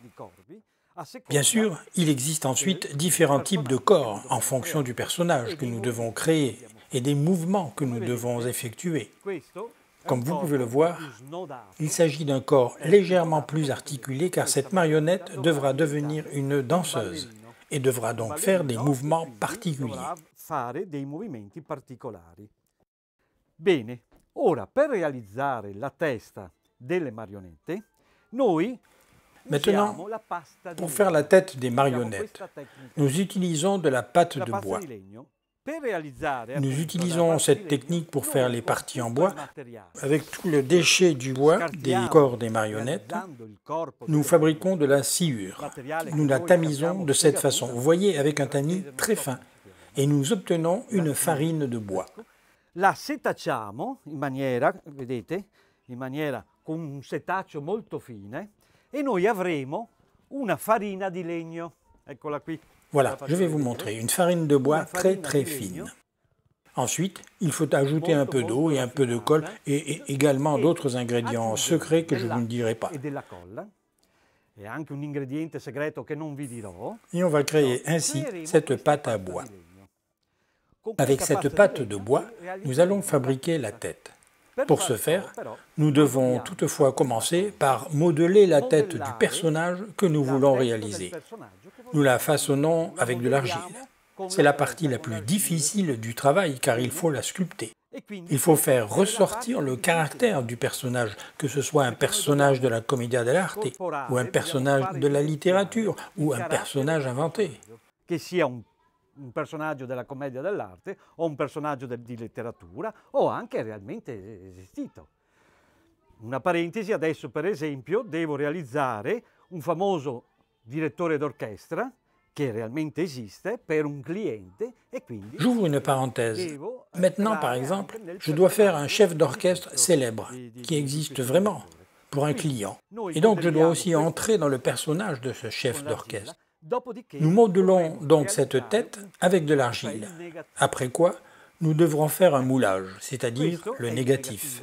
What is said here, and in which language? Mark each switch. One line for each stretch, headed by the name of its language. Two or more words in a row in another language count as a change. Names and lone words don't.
French: Bien sûr, il existe ensuite différents types de corps en fonction du personnage que nous devons créer et des mouvements que nous devons effectuer. Comme vous pouvez le voir, il s'agit d'un corps légèrement plus articulé car cette marionnette devra devenir une danseuse et devra donc faire des mouvements particuliers.
Italian: Bene, ora per realizzare la testa delle marionette, noi
French: Maintenant,
Italian: usiamo la pasta di
French: pour faire la tête des marionnettes, nous utilisons de la pâte
Italian: la
French: de
Italian: pasta
French: bois.
Italian: di legno. Per realizzare
French: Nous
Italian: appunto
French: utilisons
Italian: la pasta
French: cette
Italian: di legno,
French: technique pour faire les parties en bois.
Italian: materiale.
French: Avec tout le déchet du bois des corps des marionnettes, nous fabriquons de la sciure. Nous la tamisons de cette façon, vous voyez, avec un tamis très fin, et nous obtenons une farine de bois.
Italian: La setacciamo in maniera, vedete, in maniera con un setaccio molto fine e noi avremo una farina di legno. Eccola qui.
French: Voilà, je vais vous montrer une farine de bois très fine. Ensuite, il faut ajouter un peu d'eau et un peu de colle et également d'autres ingrédients secrets que je vous ne dirai pas.
Italian: E della colla. E anche un ingrediente segreto che non vi dirò.
French: Et on va créer ainsi cette pâte à bois. Avec cette pâte de bois, nous allons fabriquer la tête. Pour ce faire, nous devons toutefois commencer par modeler la tête du personnage que nous voulons réaliser. Nous la façonnons avec de l'argile. C'est la partie la plus difficile du travail car il faut la sculpter. Il faut faire ressortir le caractère du personnage, que ce soit un personnage de la
Italian: commedia dell'arte
French: ou un personnage de la littérature ou un personnage inventé.
Italian: Che sia un personaggio della commedia dell'arte o un personaggio di letteratura o anche realmente esistito. Una parentesi, adesso per esempio devo realizzare un famoso direttore d'orchestra che realmente esiste per un cliente e quindi
French: J'ouvre une parenthèse. Maintenant, par exemple, je dois faire un chef d'orchestre célèbre qui existe vraiment pour un client. Et donc je dois aussi entrer dans le personnage de ce chef d'orchestre. Nous modelons donc cette tête avec de l'argile, après quoi nous devrons faire un moulage, c'est-à-dire le négatif.